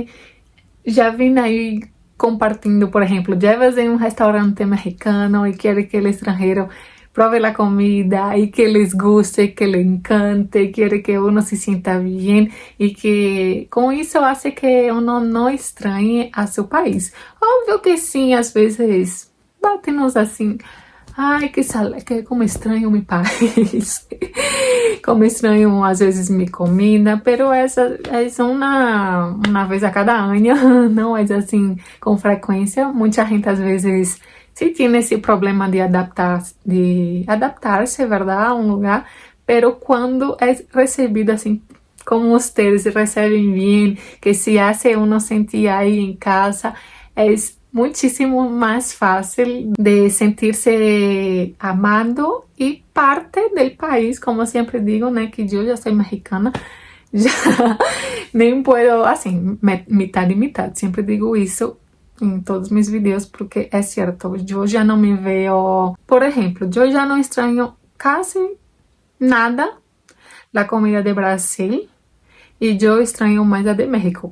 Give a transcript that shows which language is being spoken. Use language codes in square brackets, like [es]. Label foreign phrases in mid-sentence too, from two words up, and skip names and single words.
[es] Ya vine ahí compartiendo, por ejemplo, llevas en un restaurante mexicano y quiere que el extranjero pruebe la comida y que les guste, que le encante, quiere que uno se sienta bien y que con eso hace que uno no extrañe a su país. Obvio que sí, [pt] às vezes bate-nos assim, ai, [es] que como extraño mi país, como extraño [pt] às vezes [es] mi comida, pero essa es una vez a cada año, [pt] não é assim com frequência. Muita gente às vezes [es] sí tiene ese problema de adaptarse, ¿verdad? A un lugar, pero cuando es recibido así como ustedes reciben bien, que se hace uno sentir ahí en casa, es muchísimo más fácil de sentirse amado y parte del país, como siempre digo, né, que yo ya soy mexicana, ya nem puedo, así, mitad y mitad, siempre digo eso en todos mis videos, porque es cierto, yo ya no me veo, por ejemplo, yo ya no extraño casi nada la comida de Brasil y yo extraño más la de México.